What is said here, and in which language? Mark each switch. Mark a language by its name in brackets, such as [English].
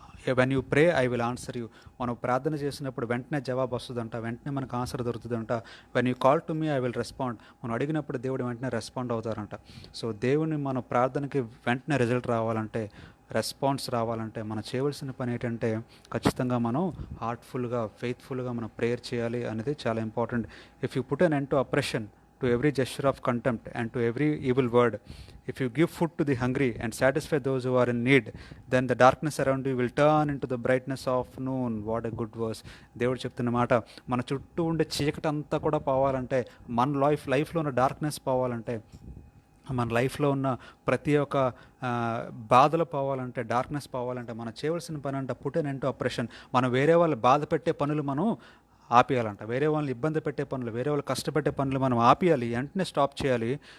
[English] When you pray I will answer you. [Telugu] మనం ప్రార్థన చేసినప్పుడు వెంటనే జవాబు వస్తుందంట, వెంటనే మనకు answer దొరుకుతుందంట. [English] When you call to me I will respond. [Telugu] మనం అడిగినప్పుడు దేవుడు వెంటనే రెస్పాండ్ అవుతారంట. సో దేవుని మన ప్రార్థనకి వెంటనే రిజల్ట్ రావాలంటే, రెస్పాన్స్ రావాలంటే మనం చేయవలసిన పని ఏంటంటే ఖచ్చితంగా మనం హార్ట్ఫుల్గా, ఫెయిత్ఫుల్గా మనం ప్రేయర్ చేయాలి అనేది చాలా important. [English] If you put an end to oppression, to every gesture of contempt, and to every evil word, if you give food to the hungry and satisfy those who are in need, then the darkness around you will turn into the brightness of noon. What a good verse. [Telugu] దేవుడు చెప్తున్న మాట, మన చుట్టూ ఉండే చీకటి అంతా కూడా పోవాలంటే, మన లైఫ్లో ఉన్న డార్క్నెస్ పోవాలంటే, మన లైఫ్లో ఉన్న ప్రతి ఒక్క బాధలు పోవాలంటే, డార్క్నెస్ పోవాలంటే మనం చేయవలసిన పని అంటే [English] Put an end to oppression. [Telugu] మనం వేరే వాళ్ళు బాధ పెట్టే పనులు మనం ఆపేయాలంట. వేరే వాళ్ళని ఇబ్బంది పెట్టే పనులు, వేరే వాళ్ళు కష్టపెట్టే పనులు మనం ఆపేయాలి, వెంటనే స్టాప్ చేయాలి.